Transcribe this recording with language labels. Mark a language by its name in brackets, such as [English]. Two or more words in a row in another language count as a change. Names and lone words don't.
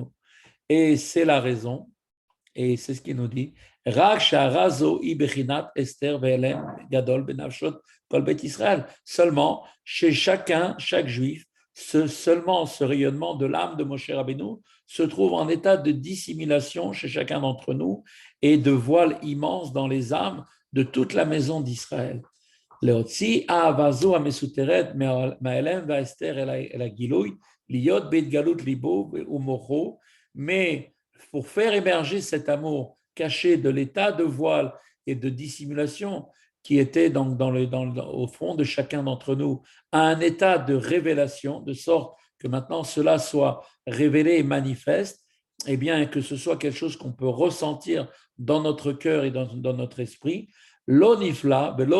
[French] Et c'est la raison, et c'est ce qu'il nous dit, seulement chez chaque juif, seulement ce rayonnement de l'âme de Moshe Rabbeinu se trouve en état de dissimulation chez chacun d'entre nous et de voile immense dans les âmes de toute la maison d'Israël. [Hebrew] להוציא אהבה זו המסותרת מהאלם וההסתר אל הגילוי, להיות בהתגלות ליבו ומוחו, [French] mais pour faire émerger cet amour caché de l'état de voile et de dissimulation qui était donc au fond de chacun d'entre nous, à un état de révélation, de sorte que maintenant cela soit révélé et manifeste, et bien que ce soit quelque chose qu'on peut ressentir dans notre cœur et dans notre esprit, cela